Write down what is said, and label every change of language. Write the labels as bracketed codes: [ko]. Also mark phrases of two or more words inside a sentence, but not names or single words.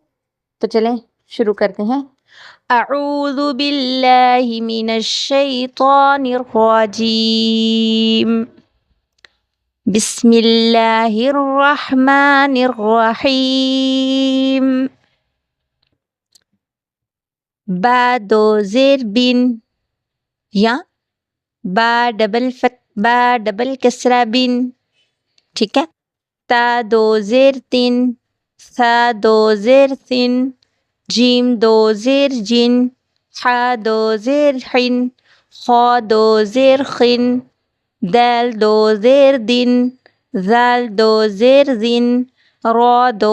[ur] تو چلیں شروع کرتے ہیں۔ [ar] اعوذ باللہ من الشیطان الرجیم، بسم اللہ الرحمن الرحیم۔ [ur] با دو زیر بن یا با ڈبل کسرہ بن، ٹھیک ہے۔ تا دو زیر تن، ثا دو زیر ثن، جیم دو زیر جن، حا دو زیر حن، خا دو زیر خن، دال دو زیر دن، ذال دو زیر زن، را دو